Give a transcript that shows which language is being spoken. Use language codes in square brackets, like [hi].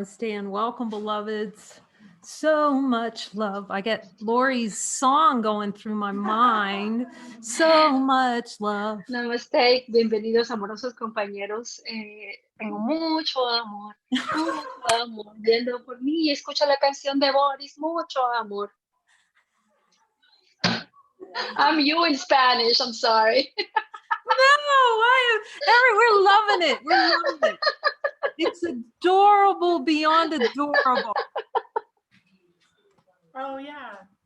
[en] Namaste and welcome, beloveds. So much love. I get Lori's song going through my mind. So much love. [es] Namaste, bienvenidos amorosos compañeros. Tengo mucho amor viendo por mí y escucho la canción de Boris, mucho amor. [en] I'm you in Spanish, I'm sorry. No, we're loving it. We're loving it. It's adorable beyond adorable. Oh, yeah.